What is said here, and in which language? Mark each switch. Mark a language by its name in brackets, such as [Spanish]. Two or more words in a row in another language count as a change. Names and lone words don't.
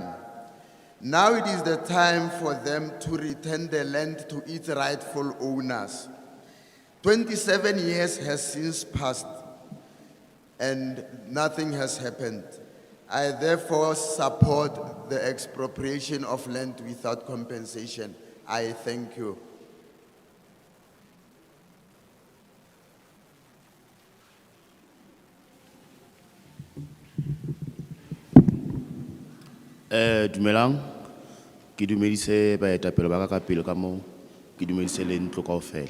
[English] Now it is the time for them to return the land to its rightful owners. 27 years has since passed and nothing has happened. I therefore support the expropriation of land without compensation. I thank you. [Southern Sotho] Dumelang, ki dumedise baetapele ba ka pele ka moo, ki dumedise le ntlo kaofela.